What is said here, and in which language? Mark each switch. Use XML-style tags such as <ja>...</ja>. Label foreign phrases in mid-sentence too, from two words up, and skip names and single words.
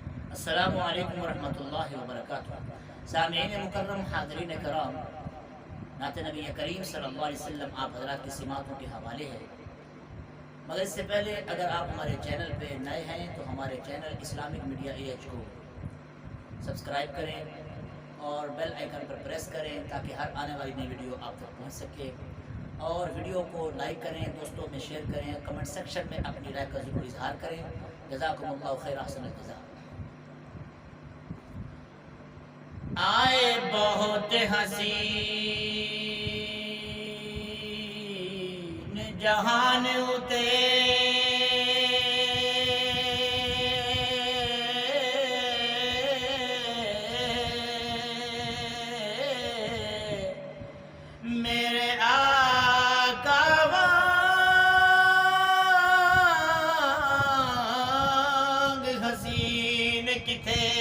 <ar>السلام عليكم ورحمة الله وبركاته.</ar> <ur>سامعین مکرم، حاضرین کرام، نعت نبی کریم صلی اللہ علیہ وسلم آپ حضرات کی سماعتوں کے حوالے ہے. مگر اس سے پہلے اگر آپ ہمارے چینل پہ نئے ہیں تو ہمارے چینل اسلامک میڈیا AH کو سبسکرائب کریں اور</ur> <en>bell icon</en> <ur>پر پریس کریں تاکہ ہر آنے والی نئی ویڈیو آپ تک پہنچ سکے. اور ویڈیو کو لائک کریں، دوستوں میں شیئر کریں,</ur> <en>comment section</en> <ur>میں اپنی رائے کا ضرور اظہار کریں.</ur> <ar>جزاكم الله خير، أحسن الجزاء.</ar> <pa>آئے بہت حسین جہان اتے, میرے آقا وانگ حسین کتھے,</pa>